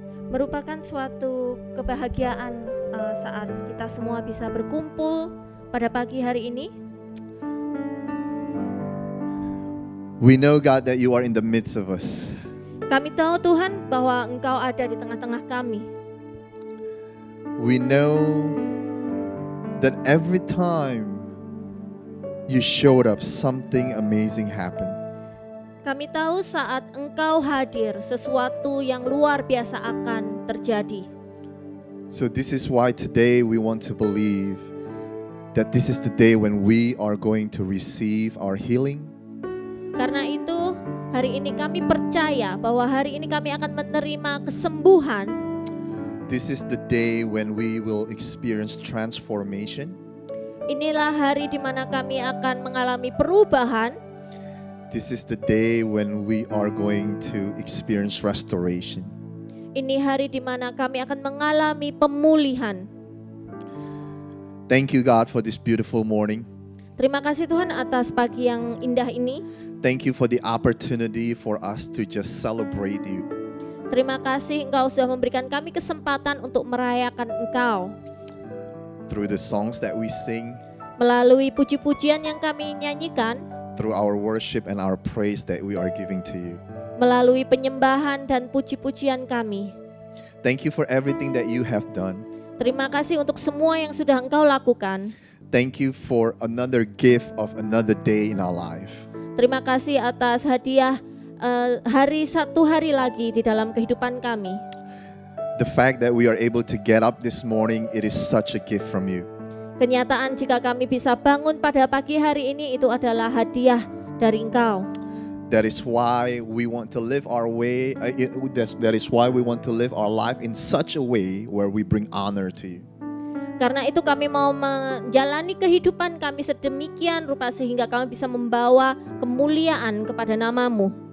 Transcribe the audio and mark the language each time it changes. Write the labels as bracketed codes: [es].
[id] Merupakan suatu kebahagiaan saat kita semua bisa berkumpul pada pagi hari ini. [en] We know, God, that you are in the midst of us. [id] Kami tahu Tuhan bahwa Engkau ada di tengah-tengah kami. [en] We know that every time you showed up, something amazing happened. [id] Kami tahu saat Engkau hadir, sesuatu yang luar biasa akan terjadi. [en] So this is why today we want to believe that this is the day when we are going to receive our healing. [id] Karena itu, hari ini kami percaya bahwa hari ini kami akan menerima kesembuhan. [en] This is the day when we will experience transformation. [id] Inilah hari di mana kami akan mengalami perubahan. [en] This is the day when we are going to experience restoration. [id] Ini hari di mana kami akan mengalami pemulihan. [en] Thank you, God, for this beautiful morning. [id] Terima kasih Tuhan atas pagi yang indah ini. [en] Thank you for the opportunity for us to just celebrate you. [id] Terima kasih Engkau sudah memberikan kami kesempatan untuk merayakan Engkau. [en] Through the songs that we sing, [id] Melalui puji-pujian yang kami nyanyikan, [en] through our worship and our praise that we are giving to you. [id] melalui penyembahan dan puji-pujian kami. [en] Thank you for everything that you have done. [id] Terima kasih untuk semua yang sudah Engkau lakukan. [en] Thank you for another gift of another day in our life. [id] Terima kasih atas hadiah satu hari lagi di dalam kehidupan kami. [en] The fact that we are able to get up this morning, it is such a gift from you. [id] Kenyataan jika kami bisa bangun pada pagi hari ini itu adalah hadiah dari Engkau. [en] That is why we want to live our way. That is why we want to live our life in such a way where we bring honor to you. [id] Karena itu kami mau menjalani kehidupan kami sedemikian rupa sehingga kami bisa membawa kemuliaan kepada nama-Mu.